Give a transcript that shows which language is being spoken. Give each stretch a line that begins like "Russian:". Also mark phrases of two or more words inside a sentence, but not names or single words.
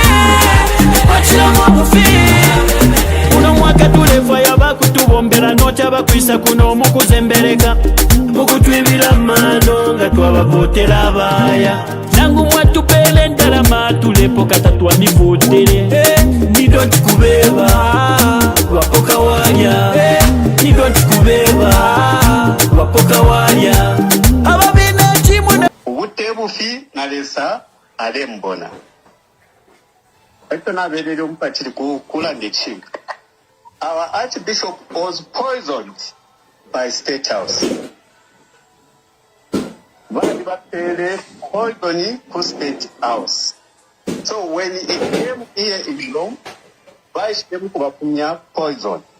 Bemba: mwachilamo bufi uno mwaka tulefwa yabakutubombera notya bakwisa kuno mukuzembereka mukutwibira mano nga twabavotera abaya nangu mwatupele ndalama tulepo katatwa mivotele nidoti kubeba wapoka walya nidoti kubeba wapoka walya ababina chimuna ubutebufi nalesa alembona eto nabelele umpachiri kula ndechinga.
English: Our Archbishop was poisoned by State House.
Bemba: Bali bapele
English: poisoning to State House. So when it came here in Rome, Vice kubapunya poison.